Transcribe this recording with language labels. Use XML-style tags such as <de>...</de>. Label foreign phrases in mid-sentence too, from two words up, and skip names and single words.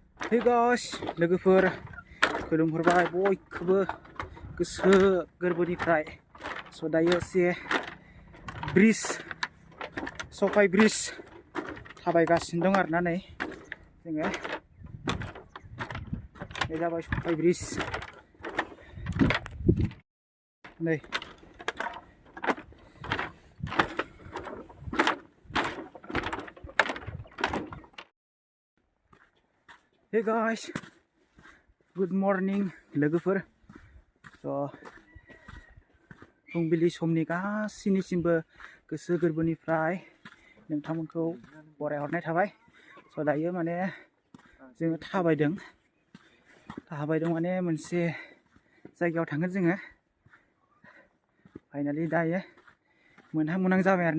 <en>Hey guys,</en> <brx>लोगोफोर खुलुमहरबाय बयखौबो गोसो गोरबोनिफ्राय दायो एसे ब्रिज सफाय ब्रिज थाबायगासिनो दं आरोना नै जोङो बे जाबाय सफाय ब्रिज नै</brx> <en>Hey guys, good morning</en> <brx>लोगोफोर फुंबिलि समनि गासैनिसिमबो गोसो गोरबोनिफ्राय नोंथांमोनखौ बरायहरनाय थाबाय दायो माने जोङो थाबायदों माने मोनसे जायगायाव थांगोन जोङो फाइनालि दायो मोनहां जाबाय आरोना</brx>